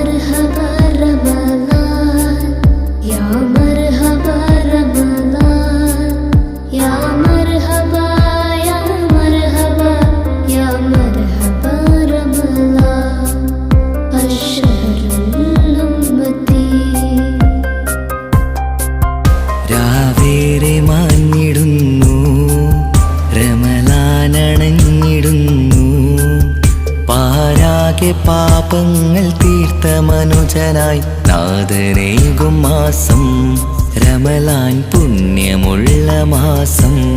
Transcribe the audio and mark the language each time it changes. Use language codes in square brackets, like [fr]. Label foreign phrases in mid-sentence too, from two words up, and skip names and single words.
[ar] مرحبا رمضان يا مرحبا رمضان يا مرحبا يا مرحبا يا مرحبا رمضان الشهر الأمتي [ml] രാവേറെ മാഞ്ഞിടുന്നു റമളാനണഞ്ഞിടുന്നു പാരാകെ പാപങ്ങൾ തീർത്ത മനുജനായി നാഥനേകും മാസം റമളാൻ പുണ്യമുള്ള മാസം